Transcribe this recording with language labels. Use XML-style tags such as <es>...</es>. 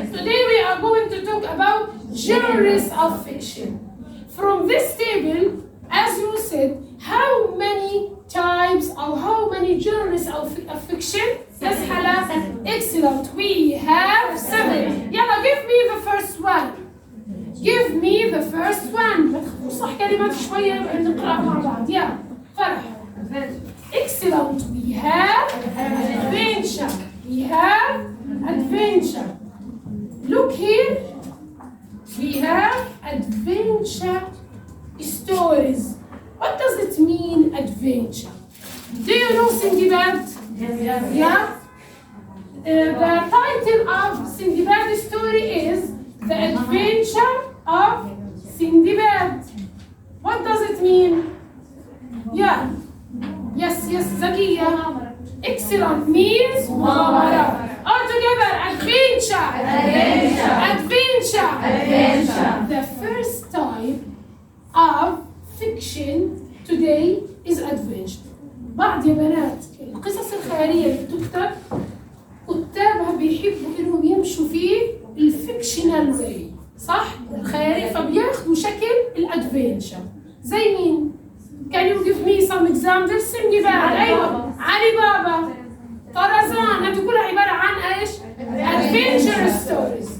<en>Today we are going to talk about genres of fiction. From this table, as you said, how many types or how many genres of fiction? Yes, Hala? Excellent. We have 7. Yalla, give me the first one. Give me the first one.</en> <ar>صح كلمات شوية نقرأ مع بعض. يا فرح.</ar> <en>Excellent. We have adventure. We have adventure. Look here. We have adventure stories. What does it mean, adventure? Do you know Sindbad? Yes. Yeah? The title of Sindbad story is The Adventure of Sindbad. What does it mean? Yeah. Yes, Zakiya. Excellent. Means مغامرة. All together, adventure. The first type of fiction today is adventure.</en> <ar>بعض يا بنات القصص الخيالية اللي بتكتب كتابها بيحبوا انهم يمشوا في</ar> <en>الفيكشنال واي،</en> <ar>صح؟ الخيالية، فبياخدوا شكل الادفنشر. زي مين؟</ar> <en>Can you give me some examples?</en> <ar>سندباد. ايوه، علي بابا، طرزان، هذه كلها عبارة عن ايش؟</ar> <en>adventure stories.</en>